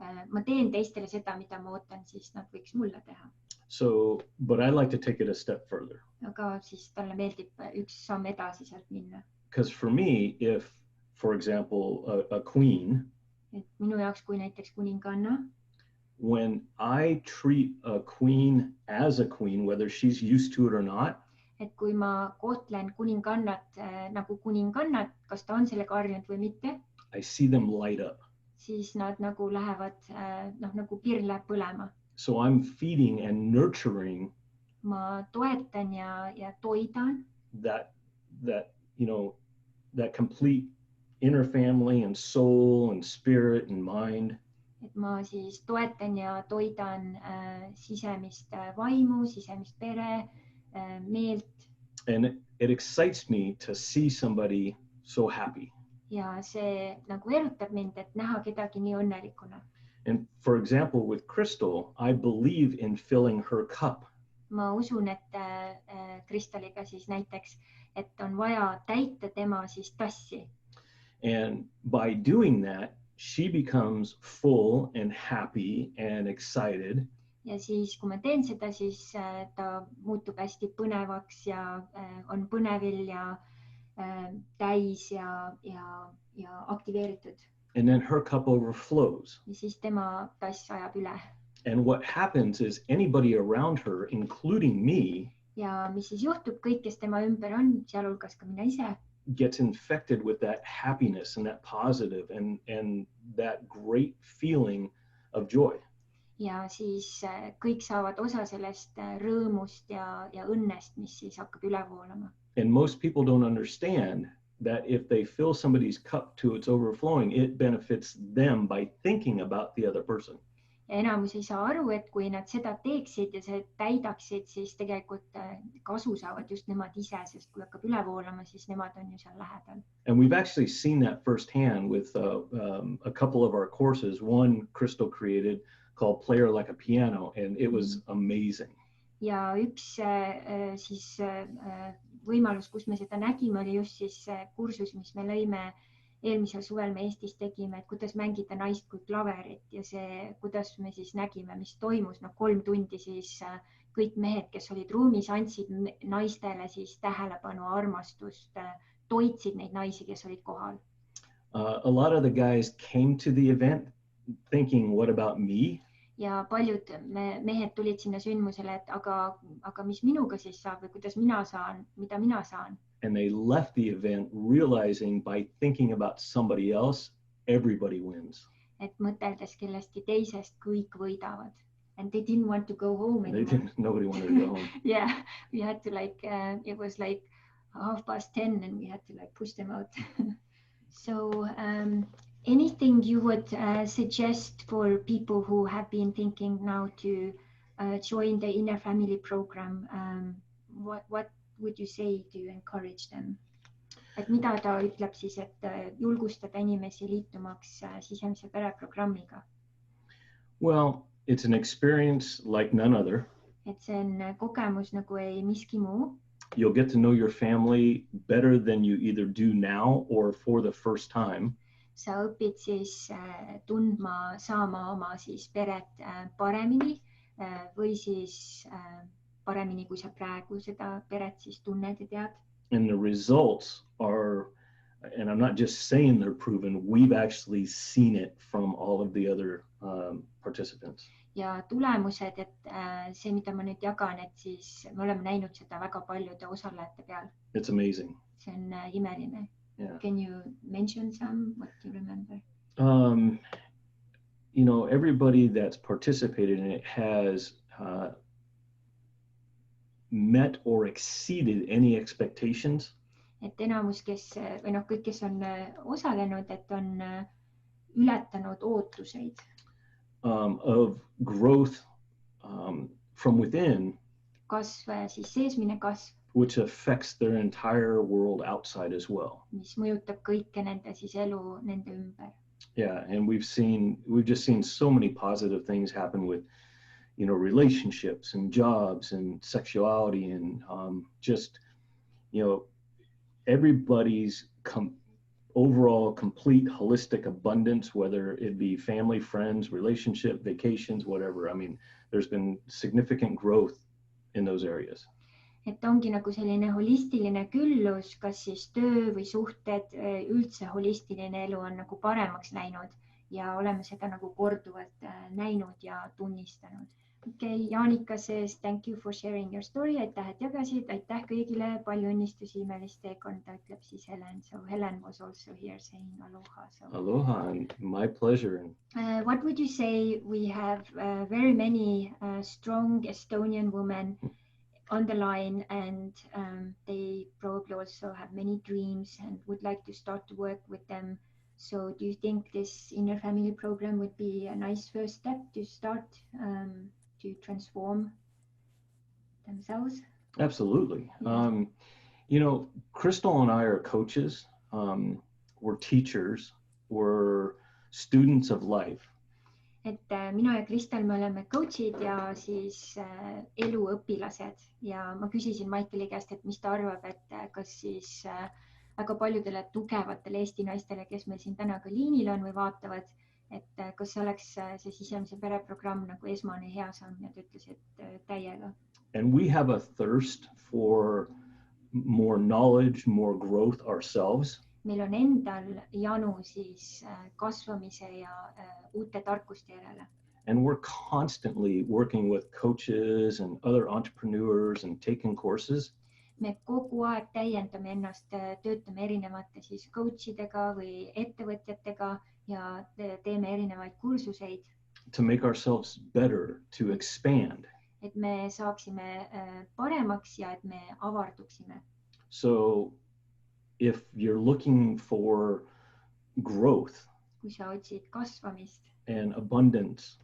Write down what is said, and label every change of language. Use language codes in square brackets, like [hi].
[et] ma teen teistele seda, mida ma ootan, siis nad võiks mulle teha. [en] So, but I like to take it a step further. [et] Aga siis talle meeldib üks samm edasi sealt minna. [en] Because for me, if, for example, a queen, [et] Et minu jaoks, kui näiteks kuninganna, [en] when I treat a queen as a queen, whether she's used to it or not, [et] et kui ma kohtlen kuningannat nagu kuningannat, kas ta on sellega harjunud või mitte, [en] I see them light up. [et] siis nad nagu lähevad, nagu pirn läheb põlema. [en] So I'm feeding and nurturing [et] Ma toetan ja toidan [en] that, you know, that complete inner family and soul and spirit and mind. [et] et ma siis toetan ja toidan sisemist vaimu, sisemist pere, meelt [en] And it excites me to see somebody so happy. [et] ja see nagu erutab mind, et näha kedagi nii õnnelikuna. [en] And for example, with Crystal, I believe in filling her cup. [et] Ma usun, et Kristaliga siis näiteks, et on vaja täita tema siis tassi. [en] And by doing that, she becomes full and happy and excited. [et] Ja siis, kui ma teen seda, siis ta muutub hästi põnevaks ja on põnevil ja täis ja aktiveeritud. [en] And then her cup overflows. [et] Ja siis tema tass ajab üle. [en] And what happens is anybody around her, including me, [et] Ja mis siis juhtub, kõik, kes tema ümber on, sealhulgas ka mina ise, [en] gets infected with that happiness and that positive and that great feeling of joy. [et] ja siis kõik saavad osa sellest rõõmust ja õnnest, mis siis hakkab üle voolama. [en] And most people don't understand that if they fill somebody's cup to its overflowing, it benefits them by thinking about the other person. [et] Ja enamus ei saa aru, et kui nad seda teeksid ja see täidaksid, siis tegelikult kasu saavad just nemad ise, sest kui hakkab üle voolama, siis nemad on ju seal lähedal. [en] And we've actually seen that firsthand with a couple of our courses. One Crystal created called Player Like a Piano, and it was amazing. [et] Ja üks siis võimalus, kus me seda nägime, oli just siis kursus, mis me lõime eelmisel suvel me Eestis tegime, et kuidas mängida naist kui klaverit ja see, kuidas me siis nägime, mis toimus. 3 tundi siis kõik mehed, kes olid ruumis, andsid naistele siis tähelepanu, armastust, toitsid neid naisi, kes olid kohal. [en] A lot of the guys came to the event thinking, what about me? [et] Ja paljud mehed tulid sinna sündmusele, et aga mis minuga siis saab või kuidas mina saan, mida mina saan. [en] And they left the event realizing by thinking about somebody else, everybody wins. [et] Et mõteldes kellestki teisest, kõik võidavad. [en] And they didn't want to go home anymore. Nobody wanted to go home. Yeah, we had to it was like 10:30 and we had to push them out. So anything you would suggest for people who have been thinking now to join the Inner Family program? What would you say to encourage them? [et] Et mida ta ütleb siis, et julgustada inimesi liitumaks sisemise pereprogrammiga? [en] Well, it's an experience like none other. [et] Et see on kogemus nagu ei miski muu. [en] You'll get to know your family better than you either do now or for the first time. [et] Sa õpid siis tundma, saama oma siis peret paremini või siis paremini, kui sa praegu seda peret siis tunned ja tead. [en] And the results are, and I'm not just saying they're proven, we've actually seen it from all of the other participants. [et] Ja tulemused, et see, mida ma nüüd jagan, et siis me oleme näinud seda väga paljude osalejate peal. [en] It's amazing. [et] See on imeline. [en] Yeah. Can you mention some, what you remember? You know, everybody that's participated in it has met or exceeded any expectations. [et] Et enamus, või kõik, kes on osalenud, et on ületanud ootuseid. [en] Of growth from within. [et] Kasv, siis seesmine kasv. [en] Which affects their entire world outside as well. [et] Mis mõjutab kõike nende siis elu nende ümber. [en] Yeah, and we've just seen so many positive things happen with, you know, relationships and jobs and sexuality and just, you know, everybody's overall complete holistic abundance, whether it be family, friends, relationship, vacations, whatever. I mean, there's been significant growth in those areas. [et] Et ongi nagu selline holistiline küllus, kas siis töö või suhted, üldse holistiline elu on nagu paremaks läinud ja oleme seda nagu korduvalt näinud ja tunnistanud. [en] Okay, Jaanika says, thank you for sharing your story. [et] Aitäh, et jagasid. Aitäh kõigile. Palju õnnistusi imelist teekonda, ütleb siis Helen. [en] So Helen was also here saying aloha. So. Aloha, my pleasure. What would you say? We have very many strong Estonian women on the line, and they probably also have many dreams and would like to start to work with them. So do you think this inner family program would be a nice first step to start to transform themselves? Absolutely. Yeah. You know, Crystal and I are coaches. We're teachers. We're students of life. [et] Et mina ja Kristel, me oleme coachid ja siis eluõpilased ja ma küsisin Maikeli käest, et mis ta arvab, et kas siis väga paljudele tugevatele Eesti naistele, kes meil siin täna ka liinil on või vaatavad, et kas oleks see sisemise pereprogramm nagu esmane hea samm ja ta ütles, et täiega. [en] And we have a thirst for more knowledge, more growth ourselves. [et] Meil on endal janu siis kasvamise ja uute tarkuste järele. [en] And we're constantly working with coaches and other entrepreneurs and taking courses. [et] Me kogu aeg täiendame ennast, töötame erinevate siis coachidega või ettevõtjatega ja teeme erinevaid kursuseid. [en] To make ourselves better, to expand. [et] Et me saaksime paremaks ja et me avarduksime. [en] So if you're looking for growth [et] kui sa otsid kasvamist [en] and abundance